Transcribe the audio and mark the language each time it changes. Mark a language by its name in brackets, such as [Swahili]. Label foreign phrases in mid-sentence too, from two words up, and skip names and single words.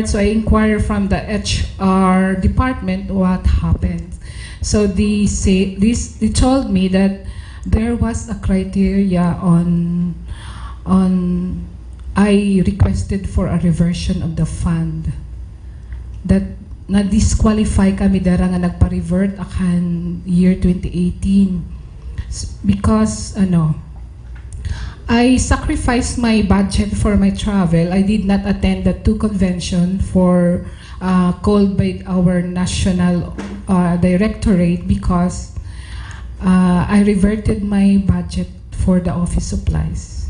[English] So I inquired from the HR department what happened. So they told me that there was a criteria on I requested for a reversion of the fund, that [Waray] na-disqualify kami dara nga nagpa-revert akan [English] year 2018 because I sacrificed my budget for my travel. I did not attend the 2 convention called by our national directorate because I reverted my budget for the office supplies.